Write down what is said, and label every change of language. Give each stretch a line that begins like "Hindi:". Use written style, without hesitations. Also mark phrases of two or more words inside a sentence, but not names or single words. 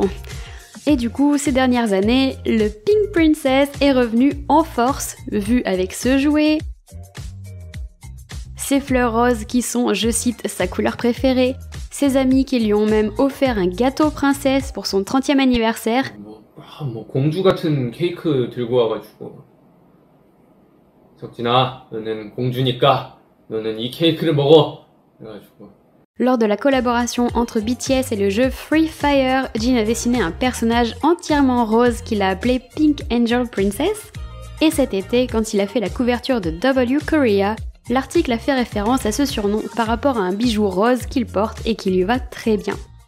French: Et du coup, ces dernières années, le Pink Princess est revenu en force, vu avec ce jouet, ses fleurs roses qui sont, je cite, sa couleur préférée, ses amis qui lui ont même offert un gâteau princesse pour son 30e anniversaire.
Korean: 공주 같은 케이크 들고 와가지고 석진아, 너는 공주니까 너는 이 케이크를 먹어. 그래가지고.
French: Lors de la collaboration entre BTS et le jeu Free Fire, Jin a dessiné un personnage entièrement rose qu'il a appelé Pink Angel Princess. Et cet été, quand il a fait la couverture de W Korea, l'article a fait référence à ce surnom par rapport à un bijou rose qu'il porte et qui lui va très bien.